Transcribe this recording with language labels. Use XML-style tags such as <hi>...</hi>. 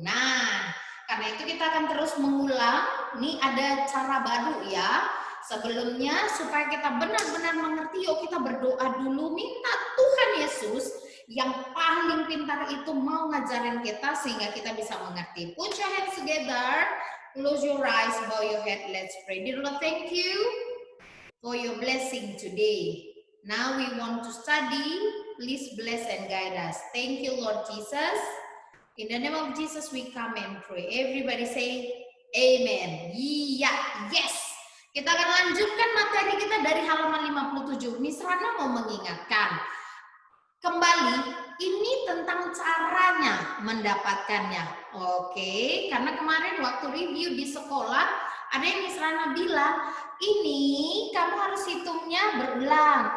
<id>Nah, karena itu kita akan terus mengulang. Ini ada cara baru ya. Sebelumnya supaya kita benar-benar mengerti, yuk kita berdoa dulu, minta Tuhan Yesus yang paling pintar itu mau ngajarin kita sehingga kita bisa mengerti.</id> <en>Put your hands together, close your eyes, bow your head, let's pray. Dear Lord, thank you for your blessing today. Now we want to study, please bless and guide us. Thank you Lord Jesus. In the name of Jesus we come and pray. Everybody say amen. Iya, yes.</en> <id>Kita akan lanjutkan materi kita dari halaman 57. Miss Rana mau mengingatkan kembali, ini tentang caranya mendapatkannya. Oke, karena kemarin waktu review di sekolah, ada yang Miss Rana bilang, ini kamu harus hitungnya berulang.</id>